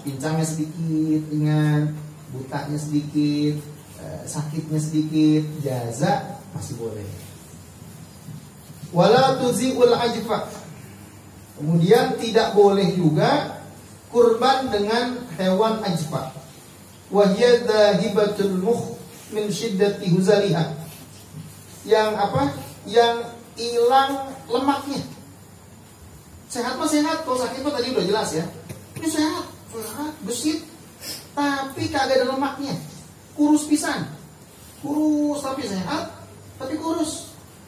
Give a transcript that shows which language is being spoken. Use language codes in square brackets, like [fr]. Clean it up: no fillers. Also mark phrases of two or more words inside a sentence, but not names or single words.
[id] Pincangnya sedikit, ringan, butanya sedikit, sakitnya sedikit, jaza masih boleh. [ar] ولا تجزئ العجفاء. [id] Kemudian tidak boleh juga kurban dengan hewan ajfa. [ar] وهي ذاهبة المخ من شدة هزالها. [id] Yang apa? Yang hilang lemaknya. Sehat mah sehat, kalau sakit mah tadi udah jelas ya. Ini sehat, besit, tapi kagak ada lemaknya. Kurus pisan. Kurus tapi sehat, tapi kurus.